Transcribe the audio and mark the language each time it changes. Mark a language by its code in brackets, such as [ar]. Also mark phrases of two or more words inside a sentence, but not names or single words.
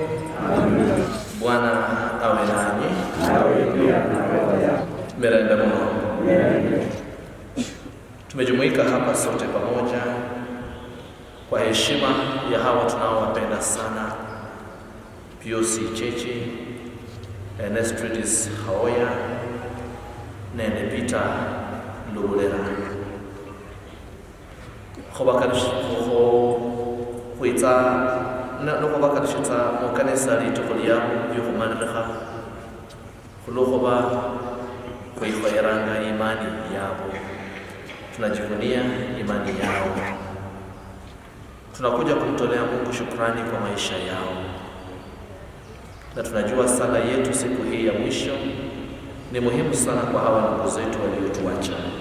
[sw] Amen. Bwana awe nanyi. Awe pia na roho yako. Merenda mno. Amen. Tumejumuika hapa sote pamoja kwa heshima ya hawa tunaowapenda sana: Pius Chechi, Ernestridis Haoya, Nene Peter Lubulera. [luy] Khobakarishitsa mo kanisa litukholiamo byokhumanirikha khulukhuba khwikhoyeranga imani yabo. [sw] Tunajivunia imani yao. Tunakuja kumtolea Mungu shukrani kwa maisha yao, na tunajua sala yetu siku hii ya mwisho ni muhimu sana kwa hawa ndugu zetu waliotuacha.